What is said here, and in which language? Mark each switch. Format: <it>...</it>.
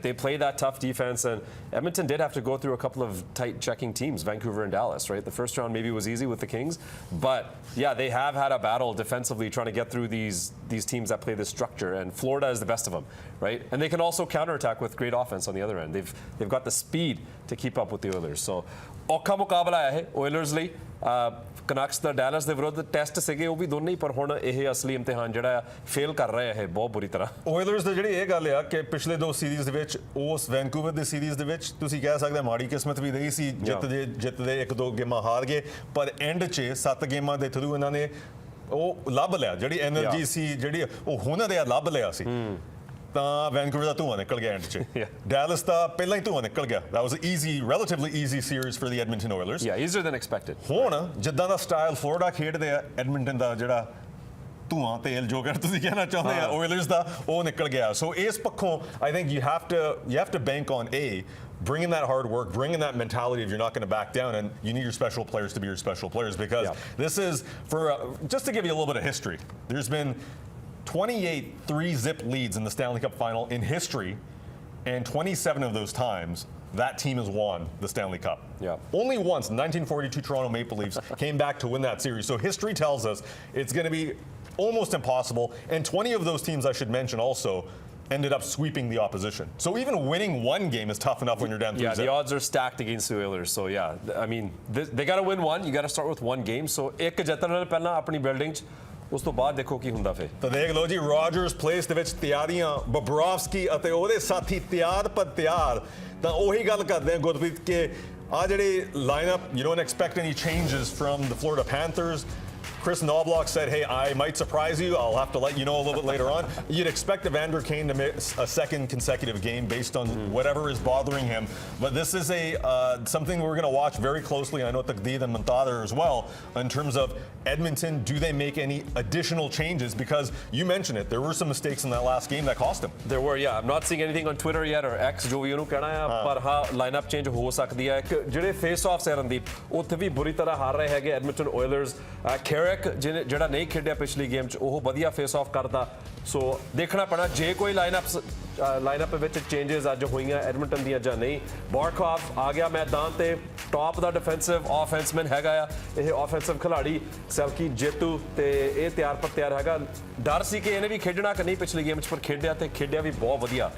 <en>They play that tough defense, and Edmonton did have to go through a couple of tight checking teams, Vancouver and Dallas, right? The first round maybe was easy with the Kings, but yeah, they have had a battle defensively trying to get through these teams that play this structure, and Florida is the best of them, right? And they can also counterattack with great offense on the other end. They've got the speed to keep up with the Oilers.</en> <pa>So ਔਖਾ ਮੁਕਾਬਲਾ ਹੈ ਓਇਲਰਸ ਲਈ ਕਨੈਕਟਸ ਦਾ ਡੈਲਸ ਦੇ ਵਿਰੁੱਧ test ਸੀਗੇ ਉਹ ਵੀ ਦੋਨੇ ਹੀ ਪਰ ਹੁਣ ਇਹ ਅਸਲੀ ਇਮਤਿਹਾਨ ਜਿਹੜਾ ਫੇਲ ਕਰ ਰਹੇ ਹੈ ਬਹੁਤ ਬੁਰੀ ਤਰ੍ਹਾਂ ਓਇਲਰਸ ਦੀ ਜਿਹੜੀ ਇਹ ਗੱਲ ਆ ਕਿ ਪਿਛਲੇ ਦੋ ਸੀਰੀਜ਼ ਦੇ ਵਿੱਚ ਉਸ ਵੈਨਕੂਵਰ ਦੀ ਸੀਰੀਜ਼ ਦੇ ਵਿੱਚ ਤੁਸੀਂ ਕਹਿ ਸਕਦੇ ਮਾੜੀ ਕਿਸਮਤ ਵੀ ਰਹੀ ਸੀ ਜਿੱਤਦੇ ਇੱਕ ਦੋ ਗੇਮਾਂ ਹਾਰ ਗਏ ਪਰ ਐਂਡ 'ਚ 7 ਗੇਮਾਂ ਦੇ ਥਰੂ ਇਹਨਾਂ ਨੇ ਉਹ ਲੱਭ ਲਿਆ ਜਿਹੜੀ ਐਨਰਜੀ ਸੀ ਜਿਹੜੀ ਉਹ ਹੁਨਰ ਆ ਲੱਭ ਲਿਆ ਸੀ ਤਾਂ ਵੈਨਕੂਵਰ ਦਾ ਧੂੰਆਂ ਨਿਕਲ ਗਿਆ ਐਂਡ 'ਚ ਡੈਲਸ ਦਾ ਪਹਿਲਾਂ ਹੀ ਧੂੰਆਂ ਨਿਕਲ ਗਿਆ</pa> <en>that was an relatively easy series for the Edmonton Oilers. Yeah, easier than expected.</en> <pa>ਹੁਣ ਜਿੱਦਾਂ ਦਾ ਸਟਾਈਲ ਫਲੋਰੀਡਾ ਖੇਡਦੇ ਆ ਐਡਮਿੰਟਨ ਦਾ ਜਿਹੜਾ ਧੂਆਂ ਤੇਲ ਜੋ ਕਰ ਤੁਸੀਂ ਕਹਿਣਾ ਚਾਹੁੰਦੇ ਆ ਓਇਲਰਸ ਦਾ ਉਹ ਨਿਕਲ ਗਿਆ ਸੋ ਇਸ ਪੱਖੋਂ</pa> <en>I think you have to bank on bringing that hard work, bringing that mentality of you're not going to back down, and you need your special players to be your special players because this is just to give you a little bit of history. There's been 28 3-zip leads in the Stanley Cup final in history, and 27 of those times that team has won the Stanley Cup. Only once, 1942 Toronto Maple Leafs came back to win that series. So history tells us it's going to be almost impossible, and 20 of those teams, I should mention also, ended up sweeping the opposition. So even winning one game is tough enough when you're down 3-0. Yeah, the odds are stacked against the Oilers. So yeah, I mean, they got to win one. You got to start with one game.</en> <pa>So ਇੱਕ ਜਿੱਤਣ ਨਾਲ ਪਹਿਲਾਂ ਆਪਣੀ building 'ਚ ਉਸ ਤੋਂ ਬਾਅਦ ਦੇਖੋ ਕੀ ਹੁੰਦਾ ਫੇ ਤਾਂ ਦੇਖ ਲਓ ਜੀ ਰੋਜਰਸ ਪਲੇਸ ਦੇ ਵਿੱਚ ਤਿਆਰੀਆਂ ਬੋਬਰੋਵਸਕੀ ਅਤੇ ਉਹਦੇ ਸਾਥੀ ਤਿਆਰ ਪਰ ਤਿਆਰ ਤਾਂ ਉਹੀ ਗੱਲ ਕਰਦੇ ਆ ਗੁਰਪ੍ਰੀਤ ਕਿ ਆ ਜਿਹੜੀ line-up</pa> <en>you don't expect any changes from the Florida Panthers. Chris Knobloch said, hey, I might surprise you. I'll have to let you know a little bit later on. You'd expect Evander Kane to miss a second consecutive game based on whatever is bothering him. But this is something we're going to watch very closely. I know Taqdeed and Muntader as well in terms of Edmonton. Do they make any additional changes? Because you mentioned it. There were some mistakes in that last game that cost them. There were, yeah. I'm not seeing anything on Twitter yet or X,</en> <pa>ਜੋ ਵੀ ਉਹਨੂੰ ਕਹਿਣਾ ਹੈ ਪਰ ਹਾਂ line-up change ਹੋ ਸਕਦੀ ਹੈ ਜਿਹੜੇ ਫੇਸ ਆਫਸ ਹੈ ਰਣਦੀਪ ਉੱਥੇ ਵੀ ਬੁਰੀ ਤਰ੍ਹਾਂ ਹਾਰ ਰਹੇ ਹੈਗੇ ਐਡਮਿੰਟਨ ਓਇਲਰਸ ਜਿਹੜਾ ਨਹੀਂ ਖੇਡਿਆ ਪਿਛਲੀ ਗੇਮ 'ਚ ਉਹ ਵਧੀਆ ਫੇਸ ਆਫ ਕਰਦਾ ਸੋ ਦੇਖਣਾ ਪੈਣਾ ਜੇ ਕੋਈ ਲਾਈਨਅਪ ਵਿੱਚ ਚੇਂਜਸ ਅੱਜ ਹੋਈਆਂ ਐਡਮਿੰਟਨ ਦੀਆਂ ਜਾਂ ਨਹੀਂ ਬਾਰਕੋਵ ਆ ਗਿਆ ਮੈਦਾਨ ਤੇ ਟੌਪ ਦਾ ਡਿਫੈਂਸਿਵ ਆਫੈਂਸਮੈਨ ਹੈਗਾ ਆ ਇਹ ਆਫੈਂਸਿਵ ਖਿਡਾਰੀ ਸੈਲਕੀ ਜੇਤੂ ਤੇ ਇਹ ਤਿਆਰ ਹੈਗਾ ਡਰ ਸੀ ਕਿ ਇਹਨੇ ਵੀ ਖੇਡਣਾ ਕਿ ਨਹੀਂ ਪਿਛਲੀ ਗੇਮ 'ਚ ਪਰ ਖੇਡਿਆ ਤੇ ਖੇਡਿਆ ਵੀ ਬਹੁਤ ਵਧੀਆ</pa>